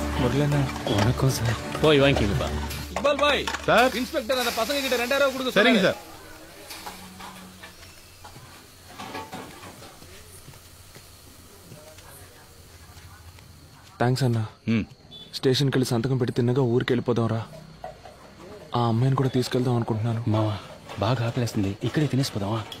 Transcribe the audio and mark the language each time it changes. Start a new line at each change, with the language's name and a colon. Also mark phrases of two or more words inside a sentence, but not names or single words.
Tamil: வரலண்ணா. வணக்கம் சார். போய் வாங்கிக்கப்பா. இக்பால் பாய் சார். இன்ஸ்பெக்டர் அந்த பசங்க கிட்ட 2000 ரூபாய் கொடுக்க சரிங்க சொன்னாரு. சார்.
Telugu: థ్యాంక్స్ అన్నా. స్టేషన్కి వెళ్ళి సంతకం పెట్టి తిన్నగా ఊరికి వెళ్ళిపోదాంరా. ఆ అమ్మాయిని కూడా తీసుకెళ్దాం అనుకుంటున్నాను. మావా బాగా ఆకలేస్తుంది, ఇక్కడే తినేసిపోదామా?